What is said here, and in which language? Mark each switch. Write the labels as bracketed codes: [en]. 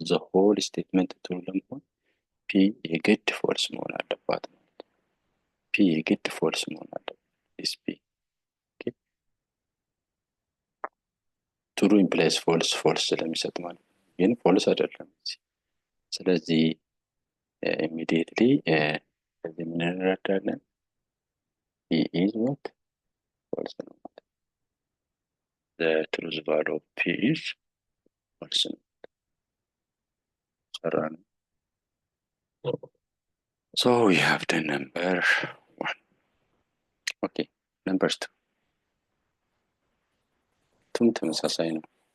[en] ዘ ሆል ስቴትመንት ትሩ [am] ለመሆን ፒ የግድ ፎልስ መሆን አለባት ማለት ነው። ፒ የግድ ፎልስ መሆን አለባት። [en] ዲስ ፒ ትሩ ኢምፕላይስ ፎልስ [am] ስለሚሰጥ ማለት ነው። ግን ፎልስ አይደለም። ስለዚህ ኢሚዲየትሊ ከዚህ ምን እንረዳለን? [en] P is what false [am] ነው ማለት ነው። [en] the truth value of P is false [am] ነው። ሰራን። [en] so we have the number 1. okay number [am] 2 ቱም ተመሳሳይ ነው።